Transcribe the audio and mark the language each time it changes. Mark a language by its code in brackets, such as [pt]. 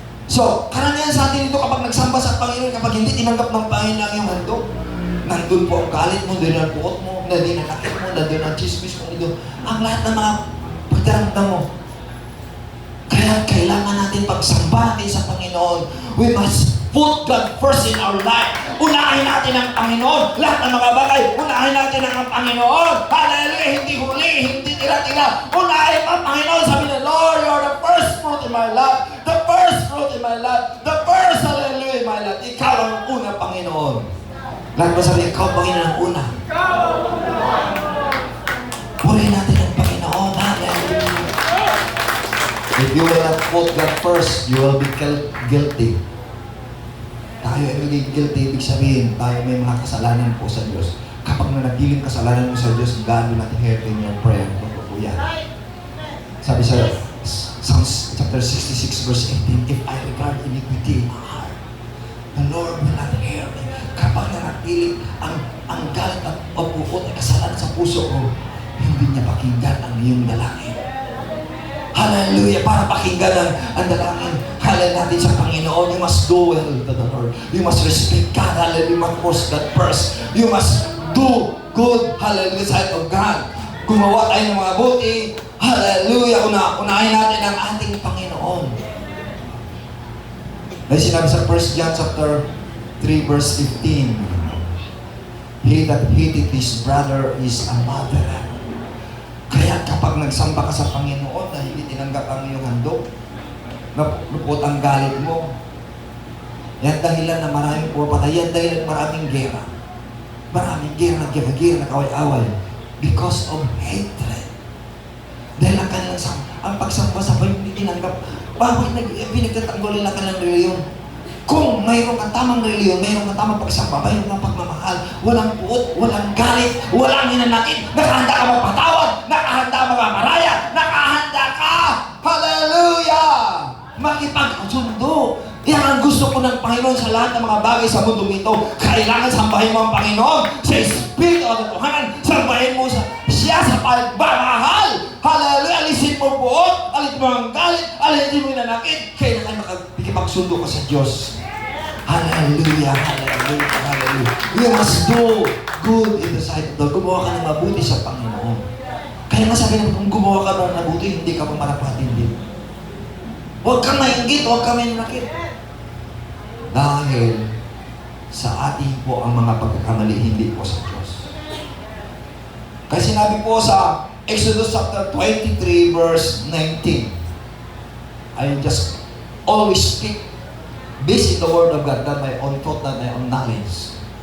[tl] So, karamihan sa atin ito kapag nagsamba sa Panginoon, kapag hindi tinanggap ng Panginoon ang iyong handog, nandun po ang galit mo, nandun ang puot mo, nandun ang nakit mo, nandun ang chismis mo, nandun ang lahat ng mga pagdaramdam mo. Kaya kailangan natin pagsamba natin sa Panginoon. [en] We must put God first in our life. [tl] Unahin natin ang Panginoon. Lahat ng mga bagay, unahin natin ang Panginoon. Hallelujah! Hindi huli, hindi tira-tira. Unahin ang Panginoon. Sabi na, [en] Lord, you're the first fruit in my life. The first fruit in my life. The first, hallelujah, in my life. [tl] Ikaw ang una, Panginoon. Lahat ba sabi, ikaw, Panginoon, ang una. Purihin natin ang Panginoon. Hallelujah. [en] If you will not put God first, you will be guilty. [tl] Tayo ay magiging guilty, ibig sabihin, tayo may mga kasalanan po sa Diyos. Kapag nanatiling kasalanan mo sa Diyos, [en] God will not hear in your prayer. [tl] Totoo yan. Sabi sa [en] Psalms chapter 66 verse 18, if I regard iniquity in my heart, the Lord will not hear me. [tl] Kapag nanatiling ang galit at pagpupot ay kasalanan sa puso ko, hindi niya pakinggan ang iyong dalangin. Hallelujah! Para pakinggan ang dalangin. Hallelujah natin sa Panginoon. [en] You must do well to the Lord. You must respect God. Hallelujah. You must post God first. You must do good. Hallelujah. Side of God. [tl] Gumawa tayo ng mga buti. Hallelujah. Unahin natin ang ating Panginoon. Dahil sinabi sa [en] 1 John chapter 3 verse 15, he that hateth his brother is a murderer. [tl] Kaya kapag nagsamba ka sa Panginoon na hindi tinanggap ang iyong handog, napupot ang galit mo, yan dahilan na maraming pumapatay, yan dahilan maraming gera. Maraming gera na kaway-away [en] because of hatred. [tl] Dahil ang kanilang ang pagsamba sa Panginoon hindi tinanggap, bakit pinagtatanggol nila kanilang reliyon? Kung mayroong kang tamang reliyon, mayroong kang tamang pagsamba, mayroong kang pagmamahal, walang puot, walang galit, walang hinanakit, nakahanda ka magpatawad, nakahanda magamaraya, nakahanda ka, hallelujah, makipagsundo. Yan ang gusto ko ng Panginoon sa lahat ng mga bagay sa mundo ito. Kailangan sambahin mo ang Panginoon sa Espiritu at Katotohanan. Sambahin mo siya sa pagmamahal. Hallelujah! Alisin mo buot, alisin mo ang galit, alisin mo yung nanakit. Kailangan makipagsundo ka sa Diyos. Hallelujah! Hallelujah! Hallelujah! [en] You must do good in the sight of God. [tl] Gumawa ka ng mabuti sa Panginoon. Kaya nga sabi naman, kung gumawa ka ng mabuti, hindi ka mamarapatin. Huwag kang mainggit, huwag kang manakit. Dahil sa ating po ang mga pagkakamali, hindi po sa Diyos. Kasi sinabi po sa [en] Exodus chapter 23 verse 19, I just always speak based in the word of God, not my own thought, not my own knowledge.